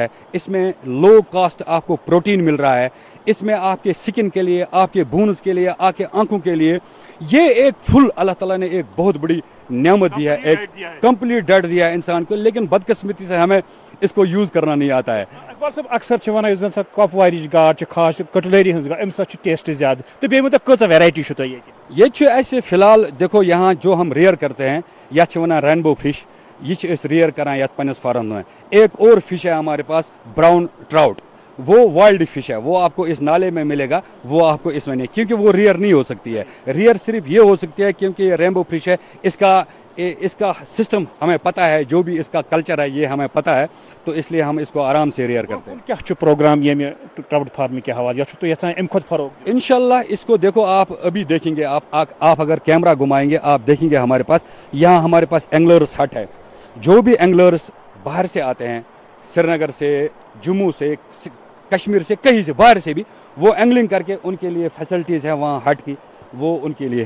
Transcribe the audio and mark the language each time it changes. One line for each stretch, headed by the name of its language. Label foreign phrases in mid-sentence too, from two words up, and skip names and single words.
Urdu: اس میں
English: low cost
Urdu: آپ کو پروٹین مل رہا ہے. اس میں آپ کے سکن کے لیے آپ کے بونز کے لیے آپ کے آنکھوں کے لیے یہ ایک فل اللہ تعالیٰ نے ایک بہت بڑی نعمت دیا ہے ایک
English: complete diet
Urdu: دیا ہے انسان کو لیکن بدقسمتی سے ہمیں اس کو یوز کرنا نہیں آتا ہے.
Kashmiri: اقبال صاحب اکثر ونان اس زن کپوار گاڑ خاص کٹلری ہز گاڑ امس ٹیسٹ زیادہ تو بیٚیہِ ؤنۍتو کۭژاہ ویرایٹی چھو تۄہہِ ییٚتہِ؟
Urdu: یہ ایسے فی الحال دیکھو یہاں جو ہم ریئر کرتے ہیں
Kashmiri: یتھ ونان رینبو فش یہ ریئر کران یتھ پنس فارم
Urdu: میں. ایک اور فش ہے ہمارے پاس
English: brown trout
Urdu: وہ
English: wild fish
Urdu: ہے وہ آپ کو اس نالے میں ملے گا وہ آپ کو اس میں نہیں کیونکہ وہ ریئر نہیں ہو سکتی ہے. ریئر صرف یہ ہو سکتی ہے کیونکہ یہ
English: rainbow fish
Urdu: ہے اس کا سسٹم ہمیں پتہ ہے جو بھی اس کا کلچر ہے یہ ہمیں پتہ ہے تو اس لیے ہم اس کو آرام سے ریئر کرتے ہیں.
Kashmiri: کیا پروگرام یہ
English: trout farming
Kashmiri: کے حوالے یا یژھان امہ کھۄتہٕ فروغ؟
Urdu: انشاءاللہ اس کو دیکھو آپ ابھی دیکھیں گے آپ اگر کیمرہ گھمائیں گے آپ دیکھیں گے ہمارے پاس یہاں ہمارے پاس
English: anglers hut
Urdu: ہے. جو بھی اینگلرس باہر سے آتے ہیں سری نگر سے جموں سے کشمیر سے کہیں سے باہر سے بھی وہ اینگلنگ کر کے ان کے لیے فیسلٹیز ہیں وہاں ہٹ کی وہ ان کے لیے ہے.